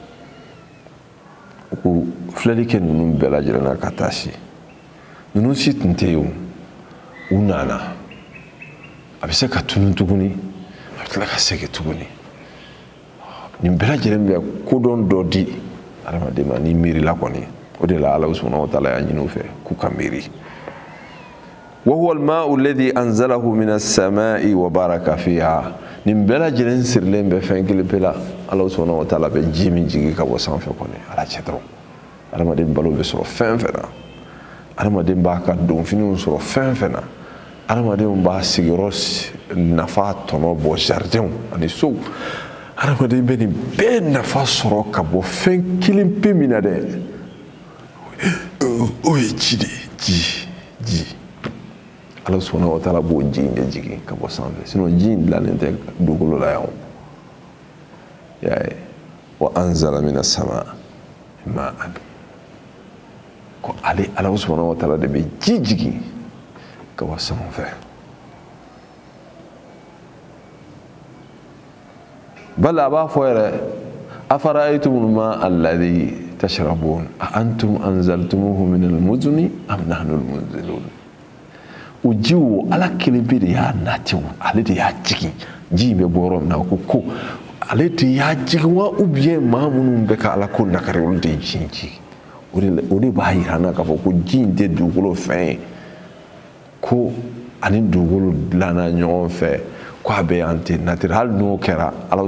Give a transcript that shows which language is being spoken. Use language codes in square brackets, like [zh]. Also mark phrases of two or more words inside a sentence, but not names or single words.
[bm] u k'u filɛli kɛ ninnu bɛɛ lajɛlen na ka tasi ninnu si tun tɛ yen u nana a bɛ se ka tunun tuguni a bɛ tila ka segin tuguni nin bɛɛ lajɛlen bɛ kodɔn dɔ di adamaden ma ni miirila kɔni o de la Ala [ar] سبحانه وتعالى [bm] y'a ɲini u fɛ k'u ka miiri [ar] وهو الماء الذي أنزله من السماء وبارك فيها [bm] nin bɛɛ lajɛlen sirilen bɛ fɛn kelen pe la Ala [ar] سبحانه وتعالى [bm] bɛ ji min jigi ka bɔ sanfɛ kɔni Ala cɛ dɔrɔn adamaden balo bɛ sɔrɔ fɛn fɛn na adamaden b'a ka donfiniw sɔrɔ fɛn fɛn na adamaden b'a sigiyɔrɔ nafa tɔnɔ bɔ jardinw ani sow adamaden bɛ nin bɛɛ nafa sɔrɔ ka bɔ fɛn kelen pe min na dɛ o ye ji de ye ji Ala [ar] سبحانه وتعالى [bm] b'o ji in de jigin ka bɔ sanfɛ sinon ji in dilannen tɛ dugukolo la yan i y'a ye [ar] وأنزل من السماء ماء [bm] ko ale Ala [ar] سبحانه وتعالى [bm] de bɛ ji jigin ka bɔ sanfɛ bal a b'a fɔ yɛrɛ [ar] أفرأيتم الماء الذي تشربون أأنتم أنزلتموه من المزن أم نحن المنزلون [bm] o ji o Ala kelen pe de y'a nati o ale de y'a jigin ji in bɛ bɔ yɔrɔ min na ko ale de y'a jigin wa [fr] ou bien [bm] maa minnu bɛ ka Ala ko nakari olu de ye ji in jigin o de b'a yira an na k'a fɔ ko ji in tɛ dugukolo fɛn ye ko ani dugukolo dilanna ɲɔgɔn fɛ ko a bɛ yan ten natire hali n'o kɛra Ala